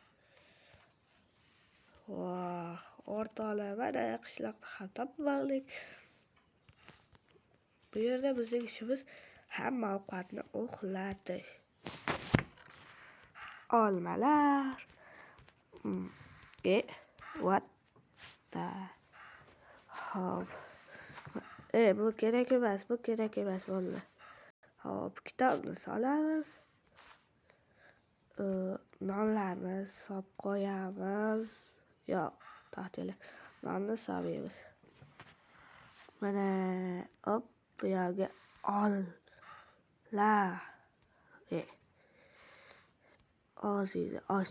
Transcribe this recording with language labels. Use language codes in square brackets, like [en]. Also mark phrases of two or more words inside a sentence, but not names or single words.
[uz] Voh, o'rtoqlar, mana qishloqni ham topib oldik. Bu yerda bizning ishimiz hamma ovqatni uxlatish. Olmalar. [en] What the hell? [uz] Bu kerak emas bo'ldi. Hop, kitobni solamiz. Nonlarni solib qo'yamiz. Yo'q, to'xtanglar. Nonni solmaymiz. Mana hop, bu yerga og'zingizni och.